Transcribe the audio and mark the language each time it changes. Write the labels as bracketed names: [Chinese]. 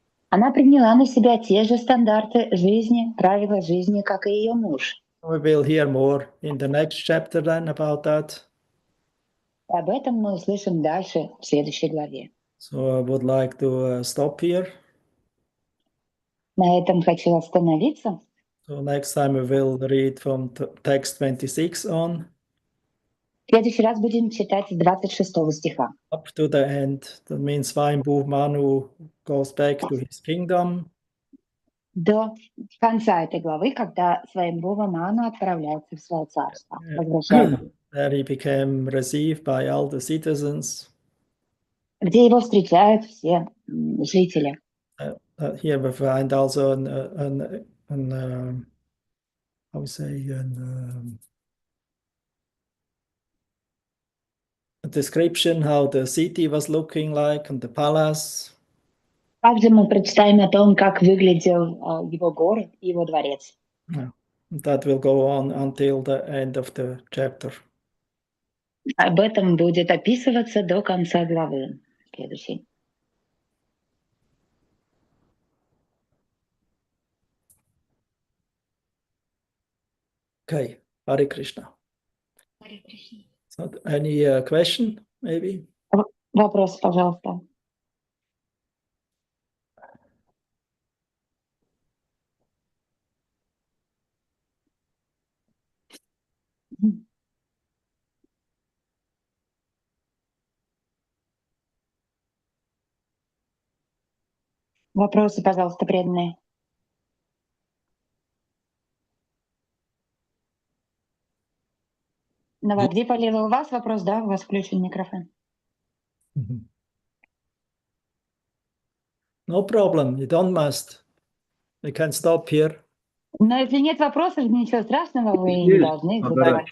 [Russian] Она приняла на себя те же стандарты жизни, правила жизни, как и ее муж. [English] We will hear more in the next chapter then about that. [Russian] Об этом мы услышим дальше в следующей главе. [English] So I would like to stop here. [Russian] На этом хочу остановиться. [English] So next time we will read from text 26 on. [Russian] В следующий раз будем читать с 26 стиха. [English] Up to the end. That means Swayambhu Manu goes back to his kingdom. [Russian] До конца этой главы, когда Сваямбхува Ману отправляется в свое царство. Возвращается. [English] There he became received by all the citizens. [Russian] Где его встречают все жители. [English] Here we find also a description how the city was looking like and the palace. [Russian] Также мы прочитаем о том, как выглядел его город и его дворец. [English] That will go on until the end of the chapter. [Russian] Об этом будет описываться до конца главы следующей. [English] Okay, Hare Krishna. Hare Krishna. So any question, maybe? [Russian] Вопрос, пожалуйста. Вопросы, пожалуйста, преданные. Навадвипали, у вас вопрос, да? У вас включен микрофон. [English] No problem, you don't must. You can stop here. [Russian] Но если нет вопросов, ничего страшного, вы не должны задавать.